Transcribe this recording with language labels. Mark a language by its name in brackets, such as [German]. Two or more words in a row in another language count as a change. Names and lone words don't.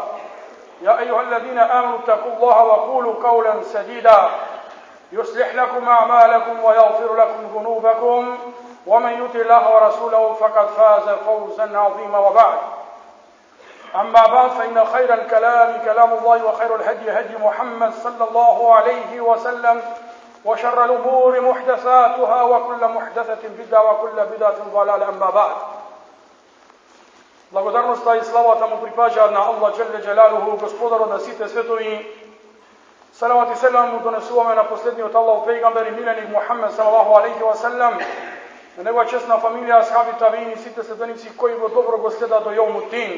[Arabic] يا أيها الذين آمنوا اتقوا الله وقولوا قولا سديدا يصلح لكم أعمالكم ويغفر لكم ذنوبكم ومن يطع الله ورسوله فقد فاز فوزا عظيما. وبعد، أما بعد، فإن خير الكلام كلام الله وخير الهدي هدي محمد صلى الله عليه وسلم وشر الأمور محدثاتها وكل محدثة بدعة وكل بدعة ضلالة. أما بعد, [Macedonian] благодарноста и славата му припаѓаат на Аллах Джелле Джелалуху, господарот на сите светови. Салават и селам му донесуваме на последниот Аллахов пејгамбер и миленик Мухаммед [Arabic] صلى الله عليه وسلم, [Macedonian] на негова честна фамилија, асхаби, табиини, сите следбеници кои во добро го следат до јаумуттин.